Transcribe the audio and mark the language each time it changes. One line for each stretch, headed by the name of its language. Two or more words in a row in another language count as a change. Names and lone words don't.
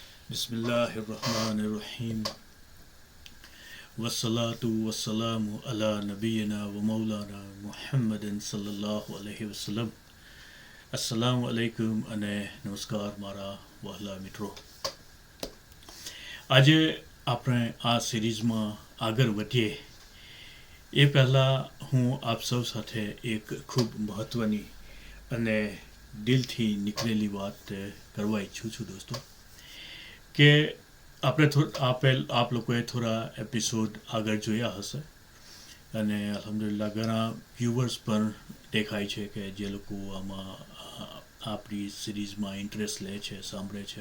Arabic: بسم الله الرحمن الرحيم والصلاة والسلام على نبينا ومولانا محمد صلى الله عليه وسلم. السلام عليكم
Gujarati: અને નમસ્કાર મારા વહાલા મિત્રો. આજે આપણે આ સિરીઝમાં આગળ વધીએ એ પહેલાં હું આપ સૌ સાથે એક ખૂબ મહત્ત્વની અને દિલથી નીકળેલી વાત કરવા ઈચ્છું છું દોસ્તો કે આપણે આપ લોકોએ થોડા એપિસોડ આગળ જોયા હશે અને અલ્હમ્દુલિલ્લાહ ઘણા વ્યુઅર્સ પણ દેખાય છે કે જે લોકો આમાં આપણી સિરીઝમાં ઇન્ટરેસ્ટ લે છે, સાંભળે છે.